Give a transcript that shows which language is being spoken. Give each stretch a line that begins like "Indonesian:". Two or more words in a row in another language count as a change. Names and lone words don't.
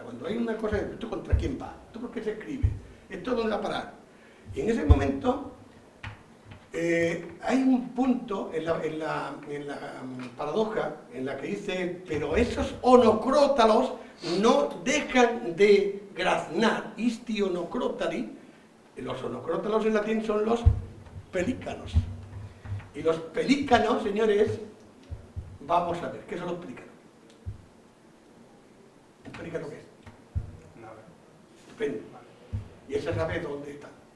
Spanish: Cuando hay una cosa, ¿esto contra quién va? ¿Esto por qué se escribe? ¿Esto dónde va a parar? Y en ese momento hay un punto en la paradoja en la que dice, pero esos onocrótalos no dejan de graznar,
Latin: isti onocrótali.
Spanish: Los onocrótalos en latín son los pelícanos. Y los pelícanos, señores, vamos a ver, ¿qué son los pelícanos? ¿Un pelícano qué es? Nada. Depende. ¿Y esa sabe dónde está?